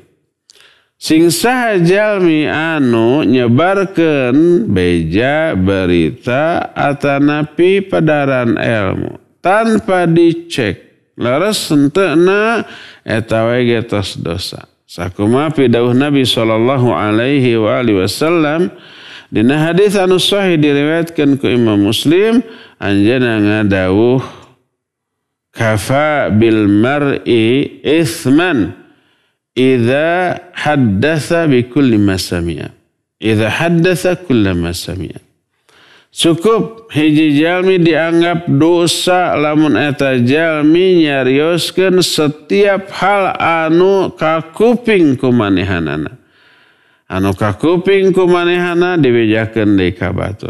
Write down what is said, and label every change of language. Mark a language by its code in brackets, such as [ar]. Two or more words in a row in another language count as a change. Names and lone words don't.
[su] Sing saha jalmi anu nyebarkeun beja berita atanapi padaran ilmu tanpa dicek laras henteuna eta we getos dosa. Sakumaha pidauh Nabi [ar] صلى الله عليه وعلى آله وسلم [su] dina hadis anu sahih diriwayatkeun ku Imam Muslim anjeunna ngadawuh [ar] كفى بالمرء إثما إذا حدث بكل ما سمع. إذا حدث كل ما سمع. [su] Cukup hiji jalmi dianggap dosa lamun eta jalmi nyarioskeun setiap hal anu kakuping ku manehanana. Anu kakuping ku manehana dibejakeun deui ka batur.